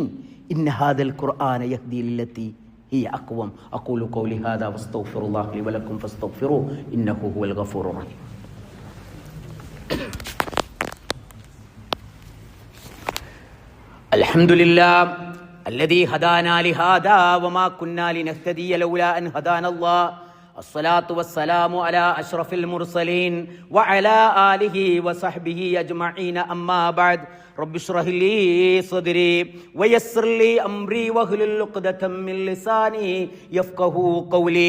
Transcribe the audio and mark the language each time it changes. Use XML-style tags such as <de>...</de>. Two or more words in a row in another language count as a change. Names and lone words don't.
<ar>إن هذا القرآن يهدي للتي هي أقوم. أقول قولي هذا وأستغفر الله لي ولكم فاستغفروه إنه هو الغفور الرحيم. الحمد لله الذي هدانا لهذا وما كنا لنهتدي لولا أن هدانا الله. الصلاة والسلام على أشرف المرسلين وعلى آله وصحبه أجمعين. أما بعد، رب اشرح لي صدري ويسر لي أمري واحلل عقدة من لساني يفقهوا قولي.</ar>